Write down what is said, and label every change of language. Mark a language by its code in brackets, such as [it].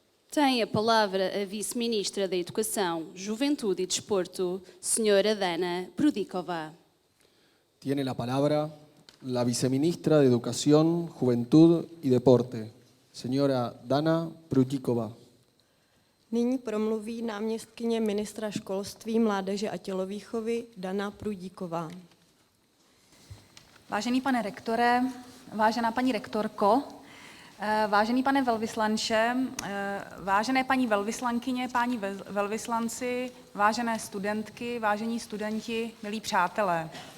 [pt] Tem a palavra a Vice-Ministra da Educação, Juventude e Desporto, Senhora Dana Prudikova. [es] Tiene la palabra la Viceministra de Educación, Juventud y Deporte, señora Dana Prudikova. [cs] Nyní promluví náměstkyně ministra školství, mládeže a tělovýchovy Dana Prudíková. Vážený pane rektore, vážená paní rektorko, vážený pane velvyslanče, vážené paní velvyslankyně, páni velvyslanci, vážené studentky, vážení studenti, milí přátelé.